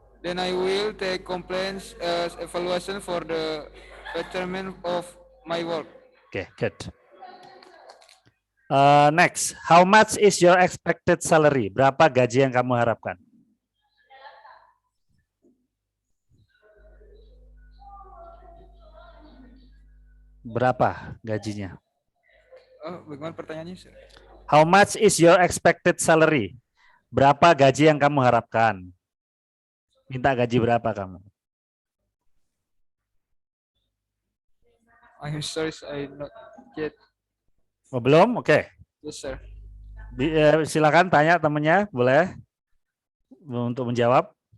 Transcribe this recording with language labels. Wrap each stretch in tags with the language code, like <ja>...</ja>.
<en>Then I will take complaints as evaluation for the betterment of my work. Okay, good. Next, how much is your expected salary?</en> <id>Berapa gaji yang kamu harapkan? Berapa gajinya? Bagaimana pertanyaannya, sir?</id> <en>How much is your expected salary?</en> <id>Berapa gaji yang kamu harapkan? Minta gaji berapa kamu?</id> <en>I'm sorry, I not yet.</en> <id>Oh, belum? Oke.</id> <en>Yes, sir.</en> <id>Silakan tanya temannya, boleh untuk menjawab.</id>